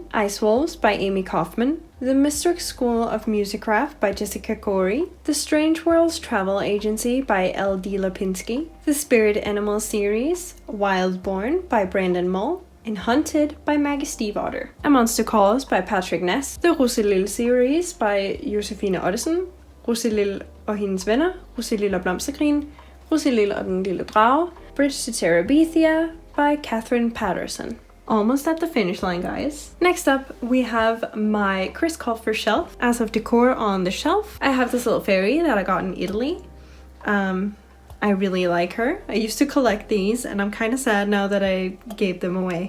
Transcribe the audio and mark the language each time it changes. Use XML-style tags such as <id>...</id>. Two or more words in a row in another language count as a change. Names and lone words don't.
<en>Ice Wolves by Amy Kaufman. The Mystic School of Musicraft by Jessica Corey. The Strange Worlds Travel Agency by L.D. Lipinski. The Spirit Animal series, Wildborn by Brandon Mull. And Hunted by Maggie Stiefvater. A Monster Calls by Patrick Ness. The Roselille series by Josefine Ottesen. Roselille og hendes venner. Roselille og Blomstergrin. Roselille og den lille drage. Bridge to Terabithia by Catherine Patterson. Almost at the finish line, guys. Next up, we have my Chris Colfer shelf. As of decor on the shelf, I have this little fairy that I got in Italy. I really like her. I used to collect these and I'm kind of sad now that I gave them away.</en>